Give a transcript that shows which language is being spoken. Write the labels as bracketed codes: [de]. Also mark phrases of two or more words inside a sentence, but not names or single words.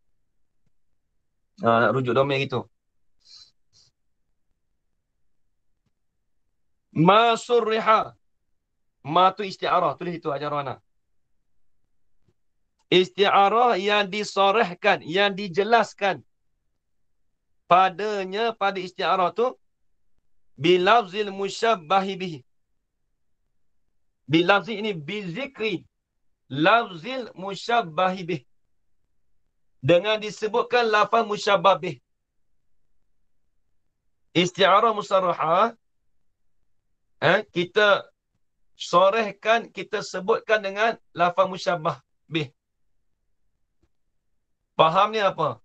[ms] Nak rujuk domir gitu. [ar] ما صرح. [ms] Ma tu isti'arah. Tulis itu ajar wana. Isti'arah yang disorehkan, yang dijelaskan padanya, pada isti'arah tu, [ar] بلفظ المشبه به. بلفظ ini بذكر. لفظ المشبه به. [ms] Dengan disebutkan lafaz [ar] مشبه به. استعارة مصرحة, [ms] kita sorehkan, kita sebutkan dengan lafaz [ar] مشبه به. [ms] Faham ni apa?